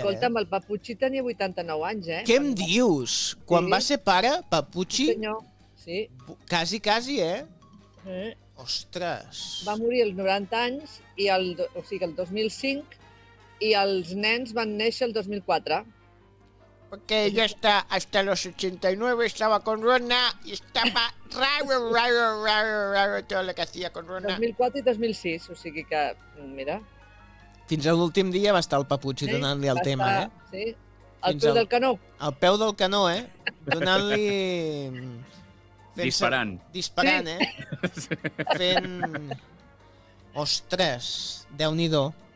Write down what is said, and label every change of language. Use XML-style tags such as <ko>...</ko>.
<ca>Escolta'm, el Papuchi tenia 89 anys, Què em dius? Quan va ser pare, Papuchi... Senyor, sí. Quasi, eh? Ostres. Va morir als 90 anys, o sigui, el 2005, i els nens van néixer el 2004.</ca> <es>Porque ya está hasta los 89, estaba con Rona y estaba raro todo lo que hacía con Rona.</es> <ca>2004 i 2006, o sigui que, mira. Fins a l'últim dia va estar el Papuchi donant-li el tema, Sí, al peu del canó. Al peu del canó, Donant-li... Disparant. Disparant, Fent... Ostres, déu-n'hi-do.</ca>